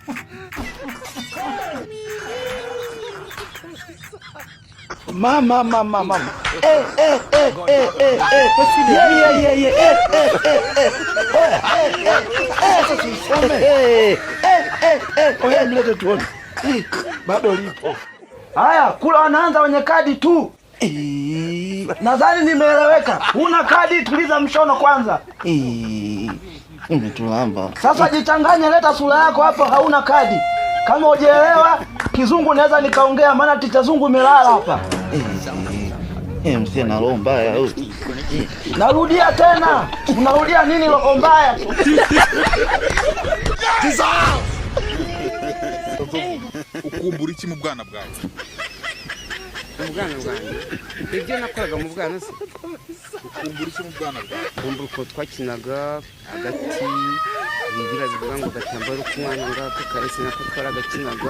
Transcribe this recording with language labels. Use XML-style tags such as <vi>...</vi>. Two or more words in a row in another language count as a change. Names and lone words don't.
<sw>Mama. Oya mlete tuone. Bado lipo. Haya, kula wanaanza wenye kadi tu. Nadhani nimeeleweka. Una kadi, tuliza mshono kwanza. Umetulamba. Sasa jichanganye, leta sura yako hapo, hauna kadi. Kama hujaelewa Kizungu naweza nikaongea, maana ticha Zungu imelala hapa. Msee na roho mbaya huyu. Narudia tena. Unarudia nini roho mbaya?</sw> <rw>Ukumbura iki mu bwana bwawe? Ubwana bwanjye ibyo nakoraga mu bwana se. Ukumbura iki mu bwana bwawe? Kumbura ko twakinaga hagati bigira bivuga ngo gatambaro kumwana ngako karese nako twaragakinaga.</rw>